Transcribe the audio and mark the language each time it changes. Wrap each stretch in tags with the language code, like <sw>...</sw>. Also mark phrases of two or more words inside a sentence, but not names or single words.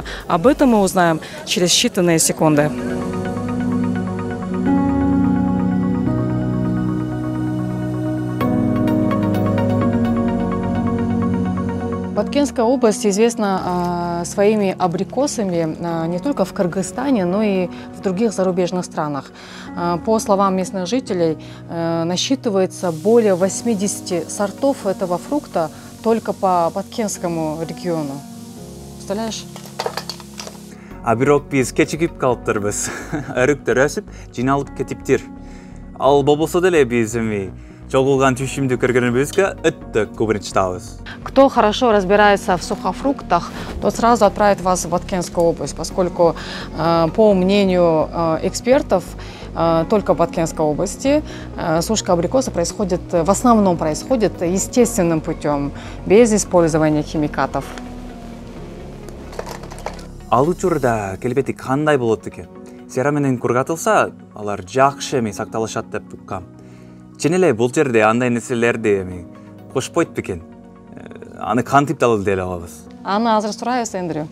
<ru>Об этом мы узнаем через считанные секунды. Баткенская область известна своими абрикосами не только в Кыргызстане, но и в других зарубежных странах. По словам местных жителей, насчитывается более 80 сортов этого фрукта только по Баткенскому региону. Представляешь?</ru> <ky>А бирок биз кечигип калыптырбыз. Өрүктөр өсүп, жиналып кетиптир. Ал болбосо деле биз жогулган түшүмдү көргөнүбүзгө өтө көбүрүнчү табыз.</ky> <ru>Кто хорошо разбирается в сухофруктах, тот сразу отправит вас в Баткенскую область, поскольку, по мнению экспертов, только в Баткенской области сушка абрикоса в основном происходит естественным путем, без использования химикатов.</ru> <ky>Ал учурда келбети кандай болот экен? Сера менен кургатылса, алар жакшы сакталышат деп уккам. Чын эле бул жерде андай нерселерди кошпойт бекен. Аны кантип далыл деле алабыз? Аны азыр сурайбыз, Эндрю.</ky>